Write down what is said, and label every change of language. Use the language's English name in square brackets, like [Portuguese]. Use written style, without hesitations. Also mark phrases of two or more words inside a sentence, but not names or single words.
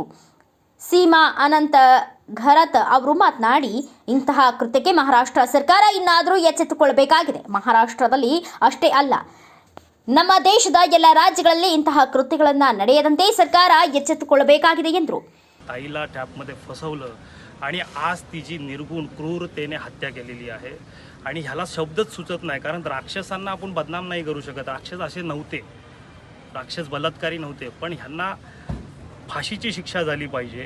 [Kannada] ಸೀಮಾ ಅನಂತ ಘರತ್ ಅವರು ಮಾತನಾಡಿ, ಇಂತಹ ಕೃತ್ಯಕ್ಕೆ ಮಹಾರಾಷ್ಟ್ರ ಸರ್ಕಾರ ಇನ್ನಾದರೂ ಎಚ್ಚೆತ್ತುಕೊಳ್ಳಬೇಕಾಗಿದೆ. ಮಹಾರಾಷ್ಟ್ರದಲ್ಲಿ ಅಷ್ಟೇ ಅಲ್ಲ, ನಮ್ಮ ದೇಶದ ಎಲ್ಲ ರಾಜ್ಯಗಳಲ್ಲಿ ಇಂತಹ ಕೃತ್ಯಗಳನ್ನು ನಡೆಯದಂತೆ ಸರ್ಕಾರ ಎಚ್ಚೆತ್ತುಕೊಳ್ಳಬೇಕಾಗಿದೆ ಎಂದರು. [Marathi] ताईला टॅपमध्ये फसवलं आणि आज तिची निर्गुण क्रूरतेने हत्या केलेली आहे. आणि ह्याला शब्दच सुचत नाही, कारण राक्षसांना आपण बदनाम नाही करू शकत. राक्षस असे नव्हते, राक्षस बलात्कारी नव्हते, पण ह्यांना फाशीची शिक्षा झाली पाहिजे.